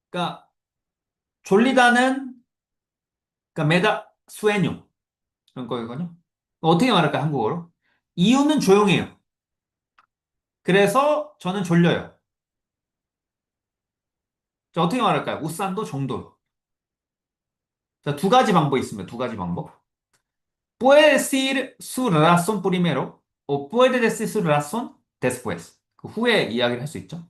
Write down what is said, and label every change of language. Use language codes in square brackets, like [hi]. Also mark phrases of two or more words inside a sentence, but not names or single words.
[ko] 그러니까, 졸리다는 그러니까 [es] me da sueño [ko] 이런 거거든요. 어떻게 말할까요, 한국어로? 이유는 조용해요. 그래서 저는 졸려요. 자, 어떻게 말할까요? 우산도 정도. 자, 두 가지 방법이 있습니다. 두 가지 방법. [es] Puede decir su razón primero o puede decir su razón después. [ko] 그 후에 이야기를 할 수 있죠.